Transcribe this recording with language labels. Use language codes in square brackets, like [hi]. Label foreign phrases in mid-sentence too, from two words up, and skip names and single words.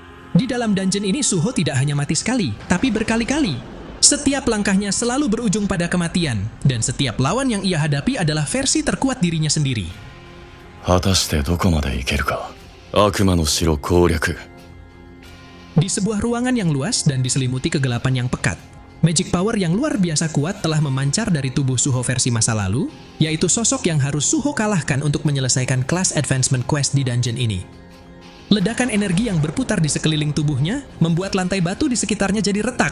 [id] Di dalam dungeon ini Suho tidak hanya mati sekali, tapi berkali-kali. Setiap langkahnya selalu berujung pada kematian, dan setiap lawan yang ia hadapi adalah versi terkuat dirinya sendiri. [ja] 果たしてどこまで行けるか。悪魔の城攻略。 [id] Di sebuah ruangan yang luas dan diselimuti kegelapan yang pekat, [en] magic power [id] yang luar biasa kuat telah memancar dari tubuh Suho versi masa lalu, yaitu sosok yang harus Suho kalahkan untuk menyelesaikan [en] class advancement quest [id] di dungeon ini. Ledakan energi yang berputar di sekeliling tubuhnya membuat lantai batu di sekitarnya jadi retak.